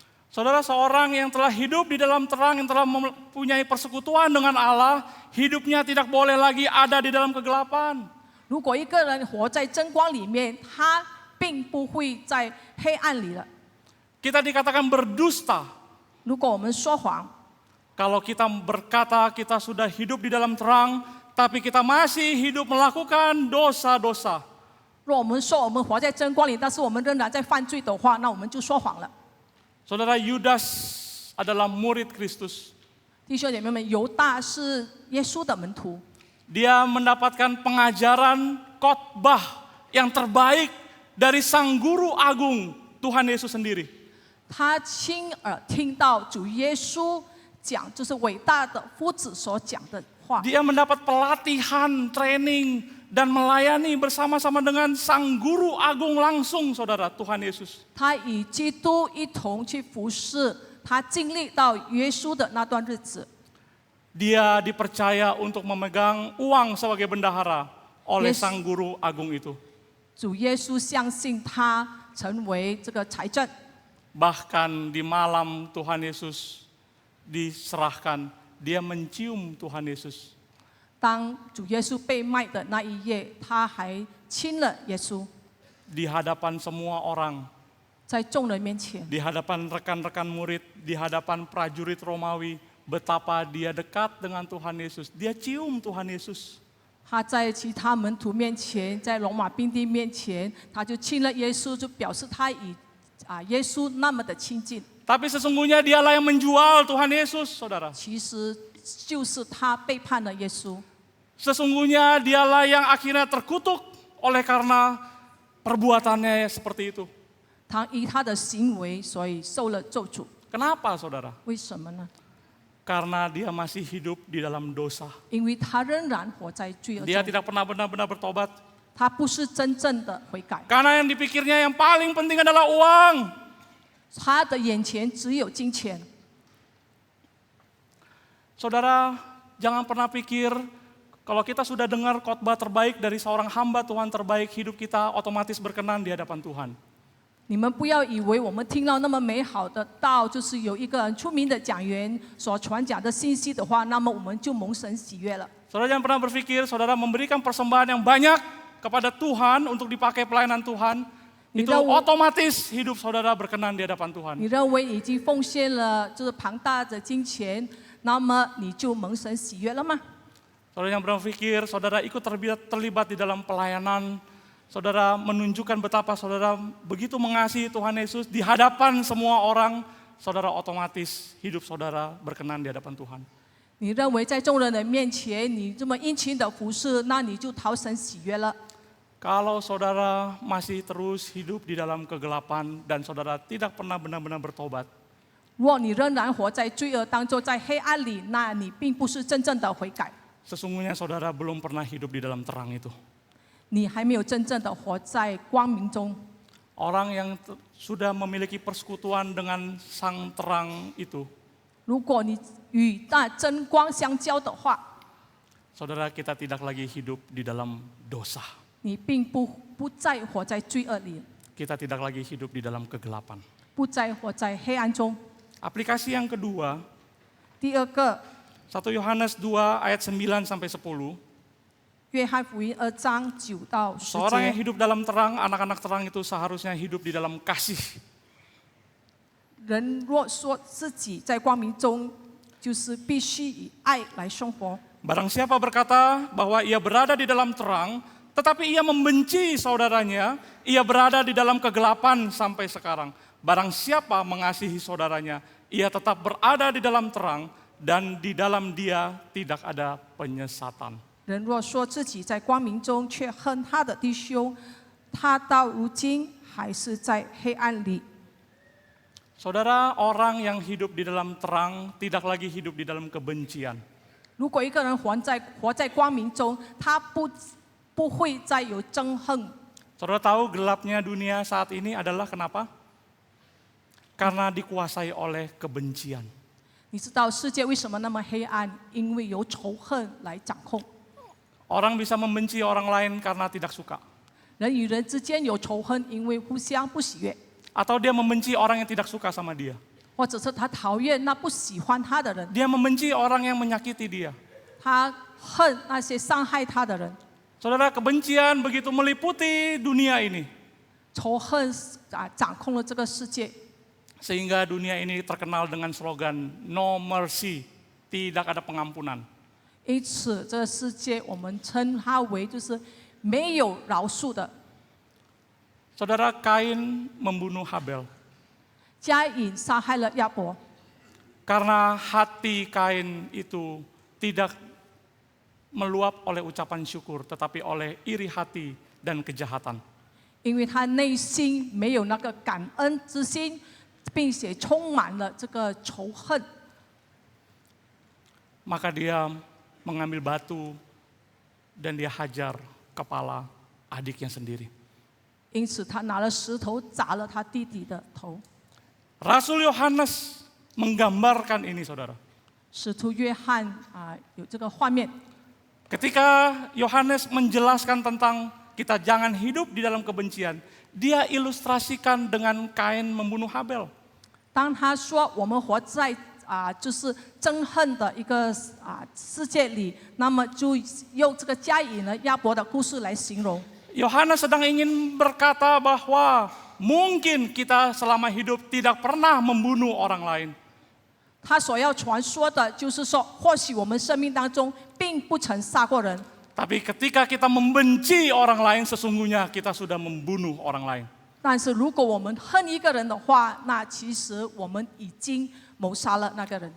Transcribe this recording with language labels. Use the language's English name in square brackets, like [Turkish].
[Indonesian] Saudara, seorang yang telah hidup di dalam terang, yang telah mempunyai persekutuan dengan Allah, hidupnya tidak boleh lagi ada di dalam kegelapan. [Chinese] 如果一个人活在真光里面，他并不会在黑暗里了。 [Indonesian] Kita dikatakan berdusta [Chinese] 如果我们说谎， [Indonesian] kalau kita berkata kita sudah hidup di dalam terang, tapi kita masih hidup melakukan dosa-dosa. [Chinese] 若我们说我们活在真光里，但是我们仍然在犯罪的话，那我们就说谎了。 [Indonesian] Saudara, Yudas adalah murid Kristus. [Chinese] 弟兄姐妹们，犹大是耶稣的门徒， [Indonesian] Dia mendapatkan pengajaran khotbah yang terbaik dari Sang Guru Agung, Tuhan Yesus sendiri. [Chinese] 他亲耳听到主耶稣讲，就是伟大的夫子所讲的话。 [Indonesian] Dia mendapat pelatihan, training, dan melayani bersama-sama dengan Sang Guru Agung langsung, saudara, Tuhan Yesus. [Chinese] 他与基督一同去服侍，他经历到耶稣的那段日子。 [Indonesian] Dia dipercaya untuk memegang uang sebagai bendahara oleh Sang Guru Agung itu. [Chinese] 主耶稣相信他成为这个财政， [Indonesian] Bahkan di malam Tuhan Yesus diserahkan, dia mencium Tuhan Yesus. [Chinese] 当主耶稣被卖的那一夜，他还亲了耶稣， [Indonesian] di hadapan semua orang, [Chinese] 在众人面前， [Indonesian] di hadapan rekan-rekan murid, di hadapan prajurit Romawi, betapa dia dekat dengan Tuhan Yesus. Dia cium Tuhan Yesus. [Chinese] 他在其他门徒面前，在罗马兵丁面前，他就亲了耶稣，就表示他与耶稣那么的亲近。 [Indonesian] Tapi sesungguhnya dialah yang menjual Tuhan Yesus, saudara. [Chinese] 其实就是他背叛了耶稣， [Indonesian] Sesungguhnya dialah yang akhirnya terkutuk oleh karena perbuatannya seperti itu. [Chinese] 他依他的行为，所以受了咒诅。 [Indonesian] Kenapa, saudara? [Chinese] 为什么呢？ [Indonesian] Karena dia masih hidup di dalam dosa. [Chinese] 因为他仍然活在罪恶 [Indonesian] Dia [Chinese] 中， [Indonesian] tidak pernah benar-benar bertobat. [Chinese] 他不是真正的悔改， [Indonesian] Karena yang dipikirnya yang paling penting adalah uang. [Chinese] 他的眼前只有金钱。 [Indonesian] Saudara, jangan pernah pikir kalau kita sudah dengar khotbah terbaik dari seorang hamba Tuhan terbaik, hidup kita otomatis berkenan di hadapan Tuhan. [Chinese] 你们不要以为我们听到那么美好的道，就是有一个很出名的讲员所传讲的信息的话，那么我们就蒙神喜悦了。 [Indonesian] Saudara jangan pernah berpikir saudara memberikan persembahan yang banyak kepada Tuhan untuk dipakai pelayanan Tuhan, itu otomatis hidup saudara berkenan di hadapan Tuhan. [Chinese] 你认为已经奉献了就是庞大的金钱，那么你就蒙神喜悦了吗？ [Indonesian] Saudara yang berpikir saudara ikut terlibat di dalam pelayanan, saudara menunjukkan betapa saudara begitu mengasihi Tuhan Yesus di hadapan semua orang, saudara otomatis hidup saudara berkenan di hadapan Tuhan. [Chinese] 你认为在众人的面前，你这么殷勤的服侍，那你就讨神喜悦了。 [Indonesian] Kalau saudara masih terus hidup di dalam kegelapan dan saudara tidak pernah benar-benar bertobat, [Chinese] 如果你仍然活在罪恶当中，在黑暗里，那你并不是真正的悔改， [Indonesian] sesungguhnya saudara belum pernah hidup di dalam terang itu. [Chinese] 你还没有真正的活在光明中。 [Indonesian] Orang yang sudah memiliki persekutuan dengan sang terang itu, [Chinese] 如果你与那真光相交的话， [Indonesian] saudara kita tidak lagi hidup di dalam dosa. [Chinese] 你并不再活在罪恶里， [Indonesian] Kita tidak lagi hidup di dalam kegelapan. [Chinese] 不再活在黑暗中。 [Indonesian] Aplikasi yang kedua, [Chinese] 第二个， [Indonesian] 1 Yohanes 2 ayat 9 sampai 10. [Chinese] 约翰福音2章9到10 [Indonesian] Seorang yang [Chinese] 节， [Indonesian] hidup dalam terang, anak-anak terang itu seharusnya hidup di dalam kasih. [Chinese] 人若说自己在光明中，就是必须以爱来生活。 [Indonesian] Barang siapa berkata bahwa ia berada di dalam terang, tetapi ia membenci saudaranya, ia berada di dalam kegelapan sampai sekarang. Barang siapa mengasihi saudaranya, ia tetap berada di dalam terang, dan di dalam dia tidak ada penyesatan. [Chinese] 人若说自己在光明中，却恨他的弟兄，他到如今还是在黑暗里。 [Indonesian] Saudara, orang yang hidup di dalam terang tidak lagi hidup di dalam kebencian. [Chinese] 如果一个人活在光明中，他不会再有憎恨。 [Indonesian] Saudara tahu gelapnya dunia saat ini adalah kenapa? Karena dikuasai oleh kebencian. [Chinese] 你知道世界为什么那么黑暗？因为由仇恨来掌控。 [Indonesian] Orang bisa membenci orang lain karena tidak suka. [Chinese] 人与人之间有仇恨，因为互相不喜悦， [Indonesian] Atau dia membenci orang yang tidak suka sama dia. [Chinese] 或者是他讨厌那不喜欢他的人， [Indonesian] Dia membenci orang yang menyakiti dia. [Chinese] 他恨那些伤害他的人。 [Indonesian] Saudara, kebencian begitu meliputi dunia ini. [Chinese] 仇恨掌控了这个世界， [Indonesian] Sehingga dunia ini terkenal dengan slogan [English] No Mercy, [Indonesian] tidak ada pengampunan. [Chinese] 因此这个世界我们称它为就是没有饶恕的。 [Indonesian] Saudara, Kain membunuh Habel. [Chinese] 加隐杀害了亚伯， [Indonesian] Karena hati Kain itu tidak meluap oleh ucapan syukur, tetapi oleh iri hati dan kejahatan. [Chinese] 因为他内心没有那个感恩之心，并且充满了这个仇恨， [Indonesian] Maka dia mengambil batu dan dia hajar kepala adiknya sendiri. [Chinese] 因此他拿了石头砸了他弟弟的头。 [Indonesian] Rasul Yohanes menggambarkan ini, saudara. [Chinese] 使徒约翰有这个画面， [Indonesian] Ketika Yohanes menjelaskan tentang kita jangan hidup di dalam kebencian, dia ilustrasikan dengan Kain membunuh Habel. [Chinese] 当他说我们活在就是憎恨的一个世界里，那么就用这个加以呢亚伯的故事来形容。 [Indonesian] Yohanes sedang ingin berkata bahwa mungkin kita selama hidup tidak pernah membunuh orang lain. [Chinese] 他所要传说的就是说，或许我们生命当中并不曾杀过人， [Indonesian] Tapi ketika kita membenci orang lain, sesungguhnya kita sudah membunuh orang lain. [Chinese] 但是如果我们恨一个人的话，那其实我们已经谋杀了那个人。